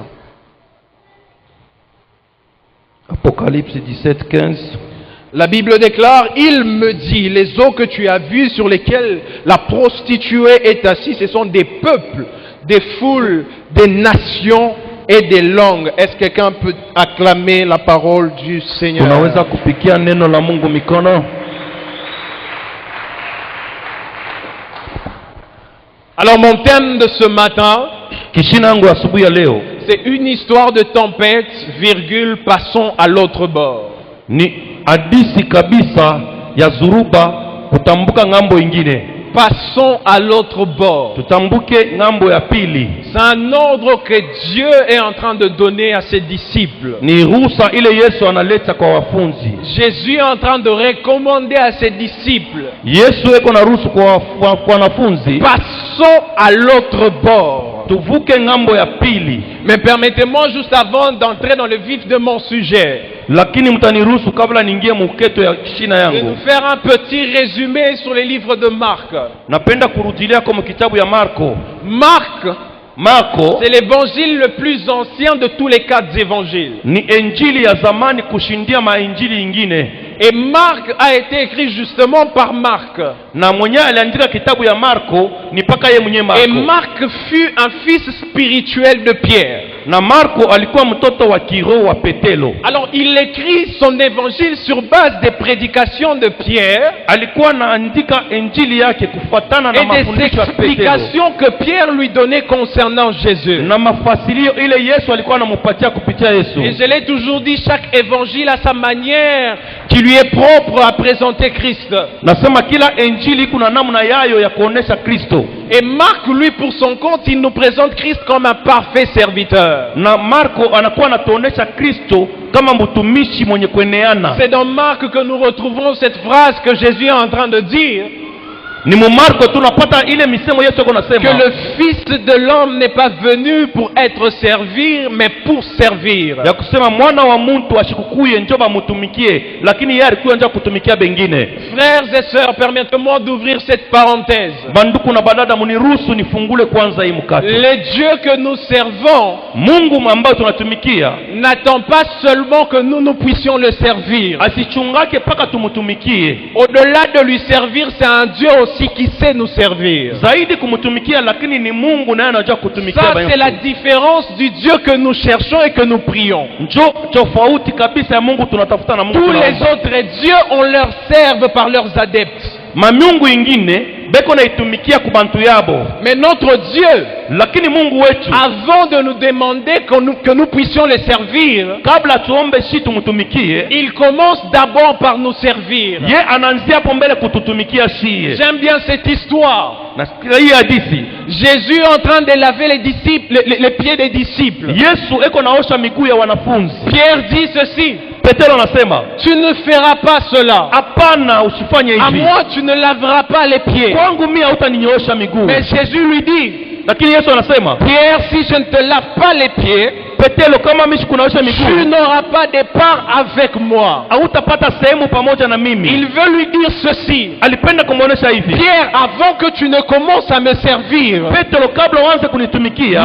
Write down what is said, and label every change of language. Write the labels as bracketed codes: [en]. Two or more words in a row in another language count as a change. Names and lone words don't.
[fr] Apocalypse 17, 15. La Bible déclare, il me dit, les eaux que tu as vues sur lesquelles la prostituée est assise, ce sont des peuples, des foules, des nations et des langues. Est-ce que quelqu'un peut acclamer la parole du Seigneur? [sw] Tunaweza kupikia neno la Mungu mikono. [fr] Alors mon thème de ce matin, [sw] Kishina yangu asubuhi ya leo [fr] c'est une histoire de tempête, virgule, passons à l'autre bord. [sw] ni hadisi kabisa ya Zuruba kutambuka ngambo ingine. [fr] Passons à l'autre bord. [sw] Tutambuke ngambo ya pili. [fr] C'est un ordre que Dieu est en train de donner à ses disciples. [sw] Ni ruhusa ile Yesu analeta kwa wafunzi. [fr] Jésus est en train de recommander à ses disciples. [sw] Yesu eko na ruhusu kwa wanafunzi. [fr] Passons à l'autre bord. [sw] Tuvuke ngambo ya pili. [fr] Mais permettez-moi juste avant d'entrer dans le vif de mon sujet, [sw] Lakini mtaniruhusu kabla niingie muketo ya kishina [fr] de [sw] yangu. [fr] nous faire un petit résumé sur les livres de Marc. [sw] Napenda kurudilia kwa kitabu ya Marko. Marko [fr] C'est l'évangile le plus ancien de tous les 4 évangiles. [sw] ni injili ya zamani kushindia mainjili ingine. [fr] Et Marc a été écrit justement par Marc. [sw] Na mwenye aliandika kitabu ya Marko ni paka ye mwenye Marko. [fr] Et Marc fut un fils spirituel de Pierre. [sw] Na Marko alikuwa mtoto wa kiroho wa Petelo. [fr] Alors il écrit son évangile sur base des prédications de Pierre. [sw] Alikuwa anaandika injili yake kufuatana na [fr] Et des [sw] mafundisho ya Petelo. [fr] explications que Pierre lui donnait concernant Jésus. [sw] Na mafasilio ile Yesu alikuwa anampatia kupitia Yesu. [fr] Et je l'ai toujours dit, chaque évangile a sa manière qui lui est propre à présenter Christ. [sw] Nasema kila injili kuna namna yayo ya kuonesha Kristo. [fr] Et Marc, lui, pour son compte, il nous présente Christ comme un parfait serviteur. [sw] Na Marko anakuwa anatuonesha Kristo kama mtumishi mwenye kueneana. [fr] C'est dans Marc que nous retrouvons cette phrase que Jésus est en train de dire. [sw] Ni mu Marko tunapata ile misemo Yesu yako nasema [fr] Que le Fils de l'homme n'est pas venu pour être servi, mais pour servir. [sw] ya kusema mwana wa mtu ashikukuye njoo bamutumikie, lakini yeye alikuwa njoo kutumikia bengine. [fr] Frères et sœurs, permettez-moi d'ouvrir cette parenthèse. [sw] Banduku na badada, muniruhusu nifungule kwanza hii mkate. [fr] Le Dieu que nous servons [sw] Mungu ambaye tunatumikia [fr] n'attend pas seulement que nous puissions le servir. [sw] asichungake paka tumutumikie. [fr] Au-delà de lui servir, c'est un Dieu aussi qui sait nous servir. [sw] Zaidi kumutumikia, lakini ni Mungu naye anajua kutumikia. [fr] Ça, c'est la différence du Dieu que nous cherchons et que nous prions. [sw] Njoo tofauti kabisa ya Mungu tunatafuta na Mungu [fr] Tous les [sw] tunaomba. [fr] autres dieux, on leur serve par leurs adeptes. [sw] Mamiungu ingine beko naitumikia kubantu yabo, [fr] Mais notre Dieu, [sw] lakini Mungu wetu [fr] avant de nous demander que nous puissions le servir, [sw] kabla tuombe shi tumutumikie, [fr] il commence d'abord par nous servir. [sw] ye anaanzia hapo mbele kututumikia shie. [fr] J'aime bien cette histoire. [sw] Nasikia hii hadithi. [fr] Jésus est en train de laver les disciples, les pieds des disciples. [sw] Yesu eko naosha miguu ya wanafunzi. [fr] Pierre dit ceci: [sw] Petero anasema, [fr] tu ne feras pas cela. [sw] hapana, usifanye [fr] À [sw] hivi. [fr] moi, tu ne laveras pas les pieds. [sw] Kwangu mimi hutaninyoosha miguu. [fr] Mais Jésus lui dit: [sw] Lakini Yesu anasema, [fr] Pierre, si je ne te lave pas les pieds, [sw] Petelo kama mishi kunaosha [fr] tu [sw] miguu, [fr] n'auras pas de part avec moi. [sw] hautapata sehemu pamoja na mimi. [fr] Il veut lui dire ceci. [sw] Alipenda kumuonesha hivi, [fr] Pierre, avant que tu ne commences à me servir, [sw] Petelo, kabla uanze kunitumikia,